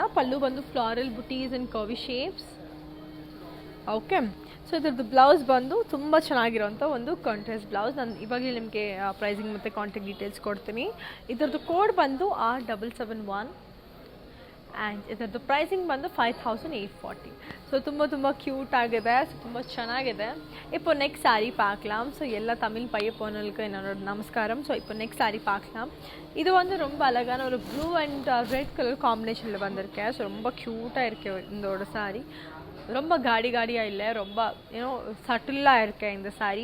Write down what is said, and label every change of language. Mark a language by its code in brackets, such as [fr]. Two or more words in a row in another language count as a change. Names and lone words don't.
[kn] ಪಲ್ಲು ಬಂದು [en] floral buties and curvy shapes. [kn] ಓಕೆ, ಸೊ ಇದ್ರದ್ದು ಬ್ಲೌಸ್ ಬಂದು ತುಂಬ ಚೆನ್ನಾಗಿರೋಂಥ ಒಂದು [en] contrast blouse. [kn] ನಾನು ಇವಾಗಲೇ ನಿಮಗೆ ಪ್ರೈಸಿಂಗ್ ಮತ್ತು [en] contact details [kn] ಕೊಡ್ತೀನಿ. ಇದರದ್ದು ಕೋಡ್ ಬಂದು R771 ಆ್ಯಂಡ್ ಇದರದ್ದು ಪ್ರೈಸಿಂಗ್ ಬಂದು 5840. ಸೊ ತುಂಬ ಕ್ಯೂಟ್ ಆಗಿದೆ. ಸೊ ತುಂಬ ಚೆನ್ನಾಗಿದೆ. [ta] இப்போ [en] next saree [ta] பார்க்கலாம். ஸோ எல்லா தமிழ் பைய போனவங்களுக்கு என்னோட நமஸ்காரம். ஸோ இப்போ [en] next saree [ta] பார்க்கலாம். இது வந்து ரொம்ப அழகான ஒரு [en] blue and red colour [ta] காம்பினேஷனில் வந்திருக்கேன். ஸோ ரொம்ப க்யூட்டாக இருக்கேன் இதோட சாரீ. ரொம்ப காடியாக இல்லை, ரொம்ப சட்டிலாக இருக்கேன் இந்த சாரீ.